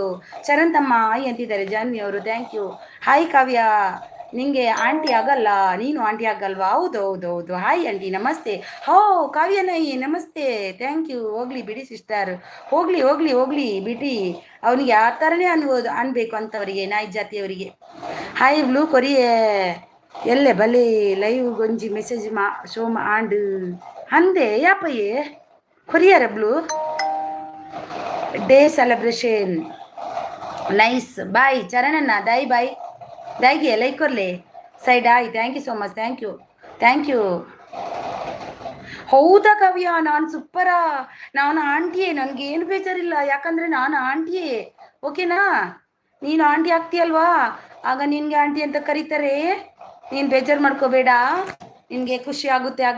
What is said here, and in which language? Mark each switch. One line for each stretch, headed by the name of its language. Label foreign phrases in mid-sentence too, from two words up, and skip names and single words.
Kannada: ಚರಂತಮ್ಮ ಹಾಯ್ ಅಂತಿದ್ದಾರೆ ಜಾನ್ವಿ ಅವರು,
English: thank you.
Kannada: ಹಾಯ್ ಕಾವ್ಯ, ನಿಂಗೆ ಆಂಟಿ ಆಗಲ್ಲ, ನೀನು ಆಂಟಿ ಆಗಲ್ವಾ? ಹೌದು ಹೌದು ಹೌದು. ಹಾಯ್ ಆಂಟಿ, ನಮಸ್ತೆ. ಹೋ ಕಾವ್ಯ ನಾಯಿ ನಮಸ್ತೆ,
English: thank you.
Kannada: ಹೋಗ್ಲಿ ಬಿಡಿ ಸಿಸ್ಟರ್, ಹೋಗ್ಲಿ ಹೋಗ್ಲಿ ಹೋಗ್ಲಿ ಬಿಡಿ. ಅವನಿಗೆ ಆ ಥರನೇ ಅನ್ಬೇಕು ಅಂತವರಿಗೆ, ನಾಯಿ ಜಾತಿಯವರಿಗೆ.
Tulu: ಹಾಯ್ ಬ್ಲೂ ಕೊರಿಯೆ ಎಲ್ಲೆ ಬಲೆ ಲೈವ್ ಗೊಂಜಿ ಮೆಸೇಜ್ ಶೋಮ ಆಂಡ್ ಅಂದೆ ಯಾಪಯ್ಯೆ ಕೊರಿಯರ
English: blue day celebration nice.
Tulu: ಬಾಯ್ ಚರಣಣ್ಣ, ದೈ ಬಾಯ್ ದೈಗೆ ಲೈಕ್ ಕೊರ್ಲೆ ಸೈಡ್ ಆಯ್.
English: thank you so much, thank you.
Kannada: ಹೌದಾ ಕಾವ್ಯ, ನಾನು ಸೂಪರಾ, ನಾನು ಆಂಟಿಯೇ, ನನಗೇನು ಬೇಜಾರಿಲ್ಲ, ಯಾಕಂದರೆ ನಾನು ಆಂಟಿಯೇ. ಓಕೆನಾ? ನೀನು ಆಂಟಿ ಆಗ್ತೀಯಲ್ವಾ, ಆಗ ನಿನಗೆ ಆಂಟಿ ಅಂತ ಕರೀತಾರೆ. ನೀನು ಬೇಜಾರು ಮಾಡ್ಕೋಬೇಡ, ನಿನಗೆ ಖುಷಿ ಆಗುತ್ತೆ ಆಗ.